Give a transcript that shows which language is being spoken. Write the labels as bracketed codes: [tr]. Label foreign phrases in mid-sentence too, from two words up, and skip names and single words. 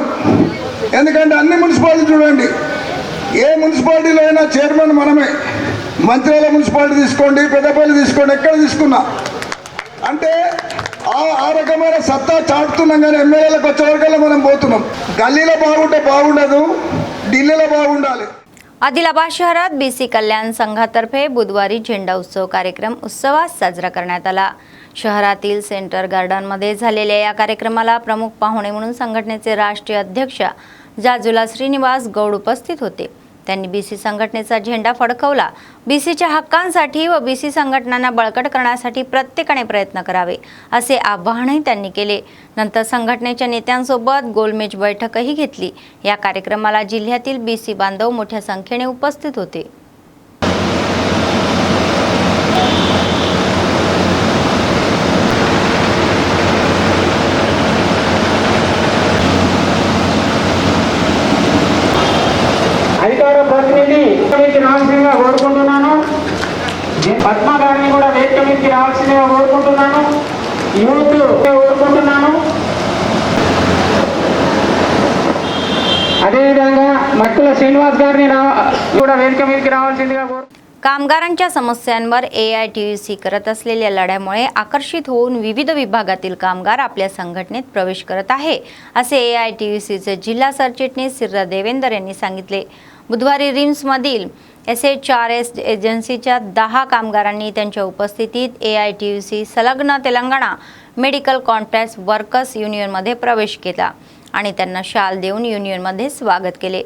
[te] ఎందుకంటే అన్ని మున్సిపాలిటీ చూడండి, ఏ మున్సిపాలిటీలో అయినా చైర్మన్ మనమే. మంత్రాల మున్సిపాలిటీ తీసుకోండి, పెద్దపల్లి తీసుకోండి, ఎక్కడ తీసుకున్నా అంటే ఆ రకమైన సత్తా చాటుతున్నాం. కానీ ఎమ్మెల్యేలకు వచ్చే వరకల్లా మనం పోతున్నాం. గల్లీలో బాగుంటే బాగుండదు, ఢిల్లీలో బాగుండాలి. [mr] आदिलाबाद शहरात बीसी कल्याण संघातर्फे बुधवारी झेंडा उत्सव कार्यक्रम उत्सवात साजरा करण्यात आला. शहरातील सेंटर गार्डनमध्ये झालेल्या या कार्यक्रमाला प्रमुख पाहुणे म्हणून संघटनेचे राष्ट्रीय अध्यक्ष जाजुला श्रीनिवास गौड उपस्थित होते. त्यांनी बीसी संघटनेचा झेंडा फडकवला. बीसीच्या हक्कांसाठी व बीसी संघटनांना बळकट करण्यासाठी प्रत्येकाने प्रयत्न करावे असे आवाहनही त्यांनी केले. नंतर संघटनेच्या नेत्यांसोबत गोलमेज बैठकही घेतली. या कार्यक्रमाला जिल्ह्यातील बीसी बांधव मोठ्या संख्येने उपस्थित होते. [te] అధికార ప్రతినిధి వేదిక రావాల్సిందిగా కోరుకుంటున్నాను. పద్మ గారిని కూడా వేదిక మీదకి రావాల్సిందిగా కోరుకుంటున్నాను. యూత్ కోరుకుంటున్నాను. అదేవిధంగా మక్కుల శ్రీనివాస్ గారిని కూడా వేదిక మీదకి రావాల్సిందిగా [mr] कामगारांच्या समस्यांवर AITUC करत असलेल्या लढ्यामुळे आकर्षित होऊन विविध विभागातील कामगार आपल्या संघटनेत प्रवेश करत आहे असे AITUCचे जिल्हा सरचिटणीस सिर्रा देवेंदर यांनी सांगितले. बुधवारी रिम्समधील SHRS एजन्सीच्या 10 कामगारांनी त्यांच्या उपस्थितीत AITUC संलग्न तेलंगणा मेडिकल कॉन्ट्रॅक्ट वर्कर्स युनियनमध्ये प्रवेश केला आणि त्यांना शाल देऊन युनियनमध्ये स्वागत केले.